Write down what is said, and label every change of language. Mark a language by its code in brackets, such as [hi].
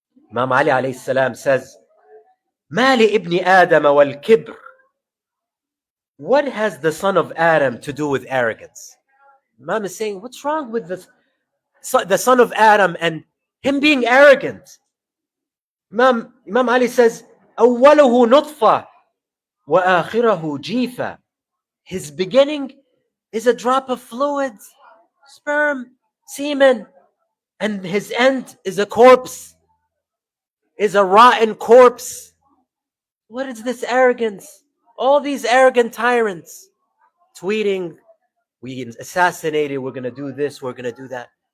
[en] Imam Ali alayhi salam says, [ar] "Ma li ibni Adam wal kibr." [en] What has the son of Adam to do with arrogance? Imam is saying, what's wrong with the son of Adam and him being arrogant? Imam Ali says, [ar] أوله نطفة وآخره جيفة. [en] His beginning is a drop of fluids, sperm, semen, and his end is a corpse, is a rotten corpse. What is this arrogance? All these arrogant tyrants tweeting, we assassinated, we're going to do this, we're going to do that.